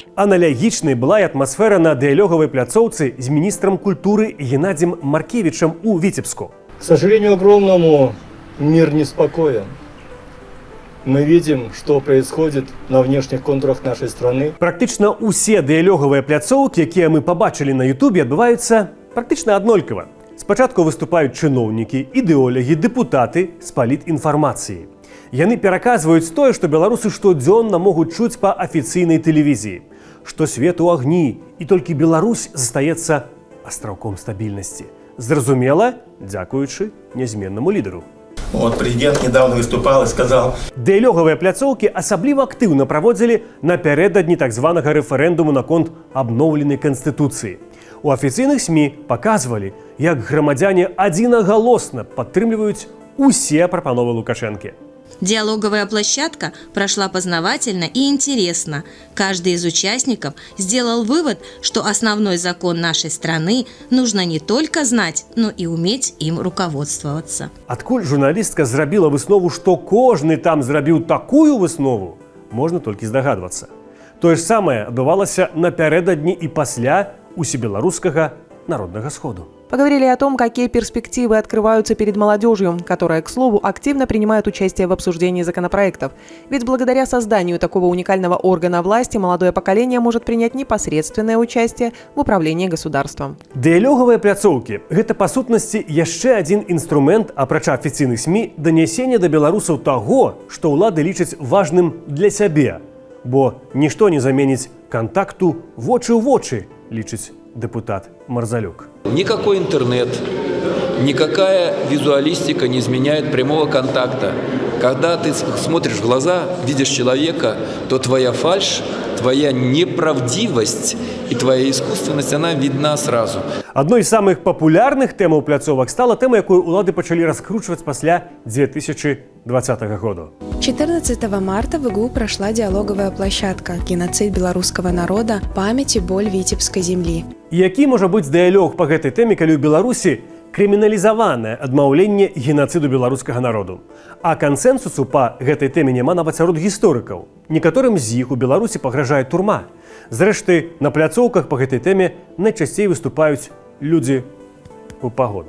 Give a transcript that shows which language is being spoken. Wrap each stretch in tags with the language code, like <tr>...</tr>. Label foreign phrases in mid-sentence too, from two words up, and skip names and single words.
<ru>Аналогичной была и атмосфера на диалоговой пляцоўцы с министром культуры Геннадием Маркевичем у Витебску. К сожалению огромному, мир неспокоен. Мы видим, что происходит на внешних контурах нашей страны.</ru> <be>Практично усе диалоговые пляцоўкі, якія мы побачили на ютубе, адбываюцца практично аднолькава. З Спачатку выступаюць чыноўнікі, ідэолагі, дэпутаты з палітінфармацыі. Яны пераказваюць тое, што беларусы штодзённа могуць чуць па афіцыйнай тэлевізіі, што свет у агні, і толькі Беларусь застаецца астраўком стабільнасці. Зразумела, дзякуючы нязменнаму лідару.</be> <ru>Вот президент недавно выступал и сказал:</ru> <be>Дыялогавыя пляцоўкі асабліва актыўна праводзілі напярэдадні так званага рэферэндуму наконт абноўленай канстытуцыі. У афіцыйных СМІ паказвалі, як грамадзяне адзінагалосна падтрымліваюць усе прапановы Лукашэнкі.</be> <ru>Диалоговая площадка прошла познавательно и интересно. Каждый из участников сделал вывод, что основной закон нашей страны нужно не только знать, но и уметь им руководствоваться.</ru> <be>Адкуль журналістка зрабіла выснову, што кожны там зрабіў такую выснову, можна толькі здагадвацца. Тое ж самае адбывалася напярэдадні і пасля усебеларускага народнага сходу.</be> <ru>Поговорили о том, какие перспективы открываются перед молодежью, которая, к слову, активно принимает участие в обсуждении законопроектов. Ведь благодаря созданию такого уникального органа власти молодое поколение может принять непосредственное участие в управлении государством.</ru> <be>Дыялогавыя пляцоўкі – гэта, па сутнасці, яшчэ адзін інструмент, апрача афіцыйных СМІ, данясення да беларусаў таго, што ўлады лічаць важным для сябе. Бо нішто не заменіць кантакту вочы ў вочы, лічыць депутат Марзалюк.</be> <ru>Никакой интернет, никакая визуалистика не изменяет прямого контакта. Когда ты смотришь в глаза, видишь человека, то твоя фальшь, твоя неправдивость и твоя искусственность, она видна сразу.</ru> <be>Адной з самых папулярных тэмаў пляцовак стала тэма, якую ўлады пачалі раскручваць пасля 2020 года.</be> <ru>14 марта в ИГУ прошла диалоговая площадка «Геноцид белорусского народа. Память и боль Витебской земли».</ru> <be>Які можа быць дыялог па гэтай тэме, калі ў Беларусі крыміналізаванае адмаўленне геноциду беларускага народу. А кансэнсусу па гэтай тэме няма нават сярод гісторыкаў. Некаторым з іх у Беларусі пагражае турма. Зрэшты, на пляцоўках па гэтай тэме найчасцей выступаюць людзі у пагонах.</be>